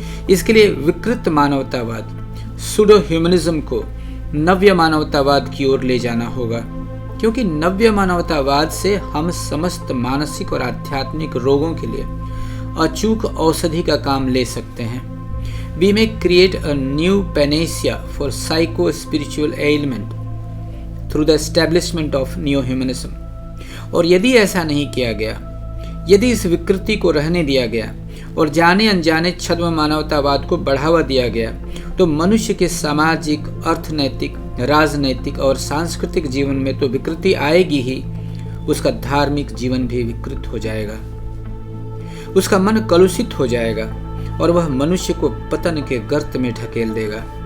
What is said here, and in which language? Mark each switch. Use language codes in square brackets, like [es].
[hi] इसके लिए विकृत मानवतावाद, सुडो ह्यूमनिज्म को नव्य मानवतावाद की ओर ले जाना होगा, क्योंकि नव्य मानवतावाद से हम समस्त मानसिक और आध्यात्मिक रोगों के लिए अचूक औषधि का काम ले सकते हैं। [en] We may create a new panacea for psycho-spiritual ailment through the establishment of neo-humanism। [hi] और यदि ऐसा नहीं किया गया, यदि इस विकृति को रहने दिया गया और जाने अनजाने छद्म मानवतावाद को बढ़ावा दिया गया, तो मनुष्य के सामाजिक, अर्थनैतिक, राजनैतिक और सांस्कृतिक जीवन में तो विकृति आएगी ही, उसका धार्मिक जीवन भी विकृत हो जाएगा, उसका मन कलुषित हो जाएगा और वह मनुष्य को पतन के गर्त में ढकेल देगा।